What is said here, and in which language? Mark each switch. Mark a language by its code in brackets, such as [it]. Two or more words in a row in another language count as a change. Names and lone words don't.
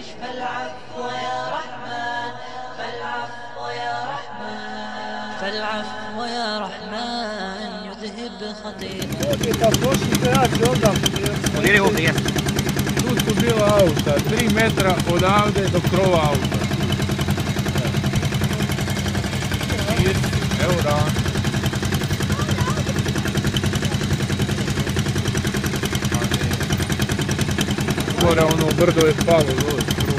[ar] فالعفو يا رحمن، فالعفو يا رحمن، فالعفو يا رحمن يذهب خطيئة. [bs] Tu su bila auta, 3 metra odavde do krova auta. Evo da. Gore ono brdo je palo, ovo skroz.